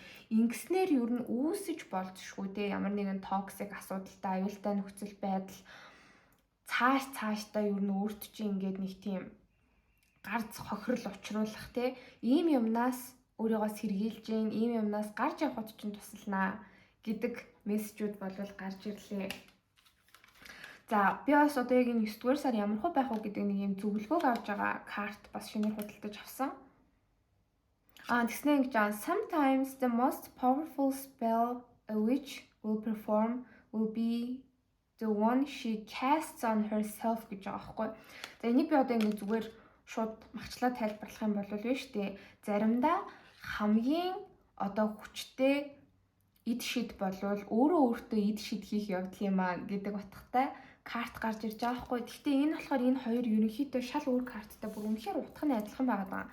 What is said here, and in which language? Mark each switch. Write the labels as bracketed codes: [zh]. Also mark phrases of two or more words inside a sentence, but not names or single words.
[mn] Ингэснээр ер нь үүсэж болзошгүй тий ямар нэгэн токсик асуудалтай аюултай нөхцөл байдал цаашдаа ер нь өөрт чинь ингээд нэг тийм гарц хохирол учруулах тий ийм юмнаас өөрийгөө сэргийлж гин ийм юмнаас гарч явахд чинь тусалнаа гэдэг мессежүүд болвол гарч ирлээ. За би бас одоо яг энэ 9-р сар ямар хөө байх вэ гэдэг нэг юм зөвлөгөөг авч байгаа карт бас шинээр худалдаж авсан. Тэгснэ ингэж [en] sometimes the most powerful spell a witch will perform will be the one she casts on herself [mn] гэж байгаа байхгүй. За энийг би одоо ингэ зүгээр шууд магчлаа тайлбарлах юм бол биш үү? Заримдаа хамгийн одоо хүчтэй эд шид болвол өөрөө өөртөө эд шид хийх явдал юм гэдэг утгатай карт гарч ирж байгаа хгүй. Гэхдээ энэ болохоор энэ хоёр ерөнхийдөө шал өөр карттай бүр үнэхээр утга нь адилхан байгаа.